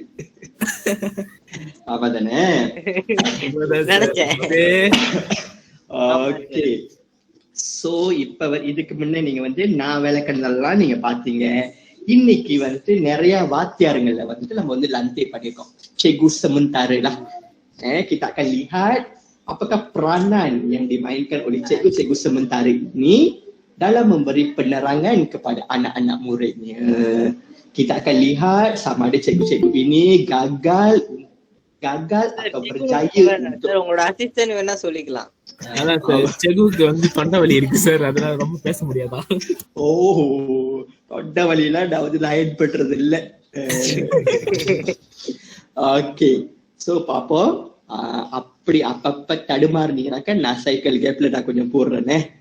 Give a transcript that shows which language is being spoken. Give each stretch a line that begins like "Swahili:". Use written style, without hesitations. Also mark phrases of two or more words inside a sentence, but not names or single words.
Tamil: ஆமாதானே?
English: okay, so
Tamil: இப்ப இதுக்கு முன்ன நீங்க வந்து நான் விளக்கணதெல்லாம் நீங்க பாத்தீங்க. இன்னைக்கு வந்துட்டு நிறைய வாத்தியாருங்கள்ல வந்துட்டு நம்ம வந்து lantai பண்ணிருக்கோம்.
Malay: Cikgu sementara lah. Kita akan lihat apakah peranan yang dimainkan oleh cikgu-cikgu sementara ini dalam memberi penerangan kepada anak-anak muridnya. Kita akan lihat sama ada cikgu-cikgu ini gagal atau berjaya untuk
Tamil: உங்களோட அசிஸ்டன்ட் வேணா சொல்லிக்கலாம். அதான் சார், செகுக்கு வந்து தொண்டை வலி இருக்கு சார், அதனால ரொம்ப பேச முடியாதா? ஓ, தொண்டை வலியெல்லாம் நான் வந்து லைன் பண்றது இல்ல.
English: okay, so
Tamil: பாப்போம். அப்படி அப்பப்ப தடுமாறுனீங்கன்னாக்கா நான் சைக்கிள் கேப்ல நான் கொஞ்சம் போடுறேனே.